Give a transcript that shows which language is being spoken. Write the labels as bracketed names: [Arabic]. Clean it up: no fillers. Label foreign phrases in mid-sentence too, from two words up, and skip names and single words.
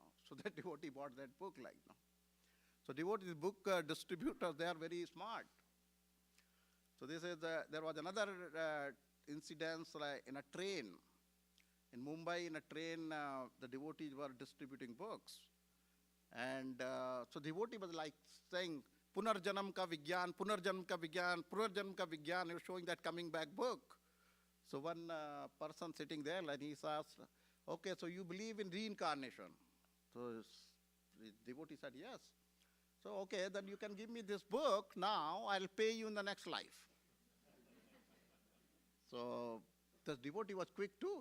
[English] So that devotee bought that book like now. So devotees, book distributors, they are very smart. So this is, there was another incident like in a train. In Mumbai, in a train, the devotees were distributing books. And so devotee was like saying, Punarjanam ka Vigyan, Punarjanam ka Vigyan, Punarjanam ka Vigyan. He was showing that Coming Back book. So one person sitting there, and he says, okay, so you believe in reincarnation? So the devotee said, yes. So, okay, then you can give me this book now, I'll pay you in the next life. So the devotee was quick too.